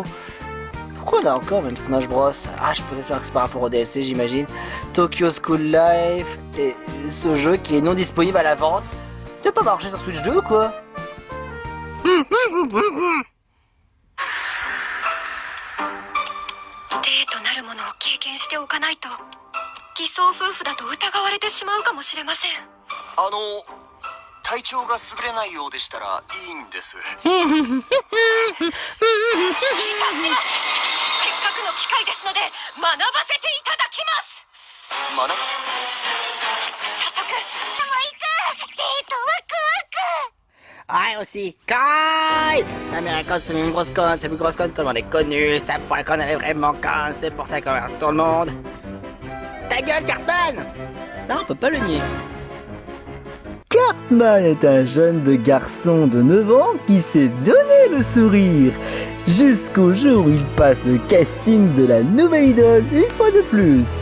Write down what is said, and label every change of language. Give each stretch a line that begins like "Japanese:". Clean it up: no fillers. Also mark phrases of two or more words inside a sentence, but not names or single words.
French: Pourquoi on a encore même Smash Bros? Ah, je peux peut-être faire que c'est par rapport au DLC, j'imagine. Tokyo School Life, et ce jeu qui est non disponible à la vente. T'as pas marché sur Switch 2 ou quoi?
Japanese: デーとなるものを経験しておかないと偽装夫婦だと疑われてしまうかもしれません。体調が優れないようでしたらいいんです。いたします。せっかくの機会ですので学ばせていただきます。学ぶ？早速。
French: Ouais, aussi, Kai! L'Américain, c'est une grosse conne, c'est une grosse conne comme on est connu, ça pour la conne, elle est vraiment conne, c'est pour ça qu'on regarde tout le monde. Ta gueule, Cartman! Ça, on peut pas le nier. Cartman est un jeune de garçon de 9 ans qui s'est donné le sourire jusqu'au jour où il passe le casting de la nouvelle idole une fois de plus.